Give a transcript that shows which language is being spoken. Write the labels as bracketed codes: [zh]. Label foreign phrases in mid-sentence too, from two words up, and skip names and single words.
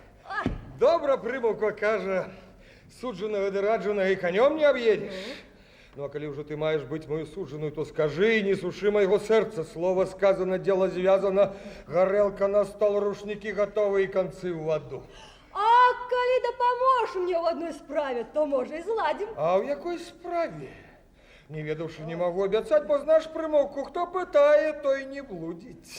[be] Добра прымаўка кажа, суджанага ды раджанага і канём не аб'едзеш. Ну, а калі ўжо ты маеш быць мою суджаную, то скажы, не суши майго сэрца. Слово сказано, дело звязано, гарэлка на стол, рушнікі гатовы і канцы ў ваду. А калі дапаможаш мне ў адной справе, то, можа, і зладзім. А ў якой справе? Не ведаўшы, не магу абяцаць, бо знаеш прымаўку, хто пытае, той не блудзіць.